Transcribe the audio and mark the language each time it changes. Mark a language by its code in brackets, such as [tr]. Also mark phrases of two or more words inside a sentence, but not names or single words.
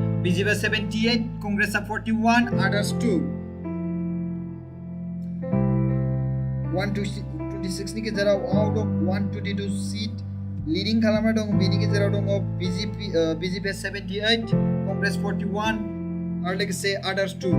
[brx] BJP 78, Congress 41, others 2. 126 ni गेजेराव [en] out of 122 seat leading [brx] खालामना दं बेनि गेजेराव दङ BJP 78, Congress 41 आरो लोगोसे others 2.